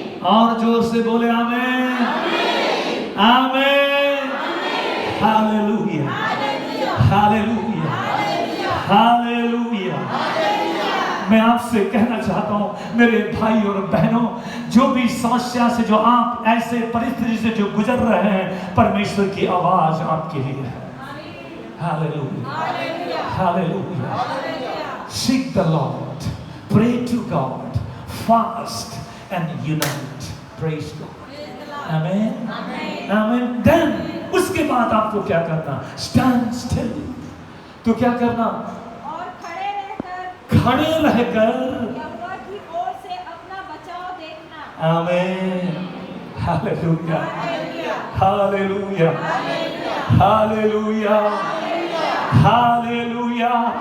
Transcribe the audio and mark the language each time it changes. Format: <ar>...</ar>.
<hi>और जोर से बोले आमीन आमीन हालेलुया हालेलुया हालेलुया। मैं आपसे कहना चाहता हूं मेरे भाई और बहनों, जो भी समस्या से, जो आप ऐसे परिस्थिति से जो गुजर रहे हैं, परमेश्वर की आवाज आपके लिए है। Hallelujah hallelujah.</hi> <en>Seek the Lord, pray to God, fast and unite. Praise God. Amen. Amen.</en> <hi>Then उसके बाद आपको क्या करना?</hi> <en>Stand still.</en> <hi>तो क्या करना? और खड़े रहकर यहोवा की ओर से अपना बचाव देखना। आमीन हालेलुया हालेलुया, हालेलुया, हालेलुया।</hi>